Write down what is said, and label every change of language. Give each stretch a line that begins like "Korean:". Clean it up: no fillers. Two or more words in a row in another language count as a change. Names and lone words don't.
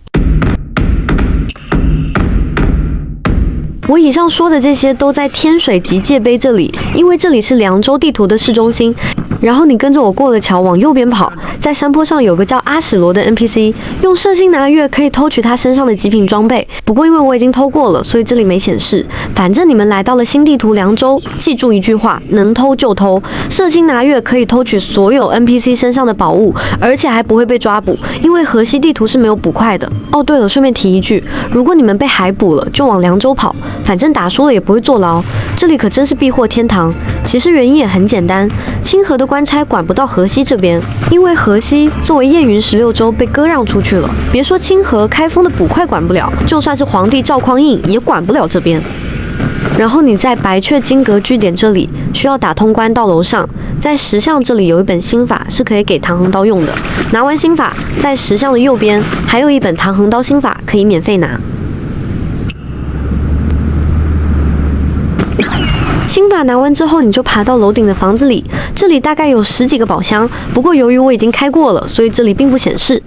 Chinese: 我以上說的這些都在天水極界碑這裡，因為這裡是涼州地圖的市中心， 然後你跟着我過了橋往右邊跑，在山坡上有個叫阿史羅的 NPC， 用射星拿月可以偷取他身上的極品裝備。不過因為我已經偷過了，所以這裡沒顯示。反正你們來到了新地圖涼州，記住一句話：能偷就偷。射星拿月可以偷取所有 NPC 身上的寶物，而且還不會被抓捕，因為河西地圖是沒有捕快的。哦，對了，順便提一句，如果你們被海捕了，就往涼州跑，反正打輸了也不會坐牢。這裡可真是避禍天堂。其實原因也很簡單，清河的官差管不到河西這邊，因為河西作為燕雲16州被割讓出去了。別說清河、開封的捕快管不了，就算是皇帝趙匡胤也管不了這邊。然後你在白雀金閣據點這裡需要打通關到樓上，在石像這裡有一本心法是可以給唐橫刀用的。拿完心法，在石像的右邊還有一本唐橫刀心法可以免費拿。心法拿完之後，你就爬到樓頂的房子裡，這裡大概有10幾個寶箱，不過由於我已經開過了，所以這裡並不顯示。